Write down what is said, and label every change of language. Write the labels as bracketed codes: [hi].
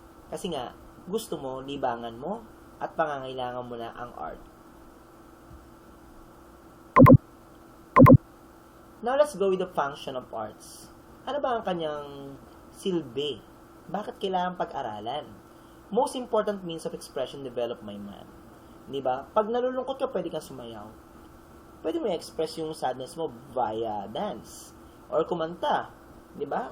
[tl] Kasi nga, gusto mo, libangan mo, at pangangailangan mo na ang art. [en] Now, let's go with the function of arts. [tl] Ano ba ang kanyang silbi? Bakit kailangan pag-aralan? [en] Most important means of expression developed by man. [tl] Diba? Pag nalulungkot ka, pwede kang sumayaw. pwede mo i-express yung sadness mo via dance. Or kumanta. Di ba?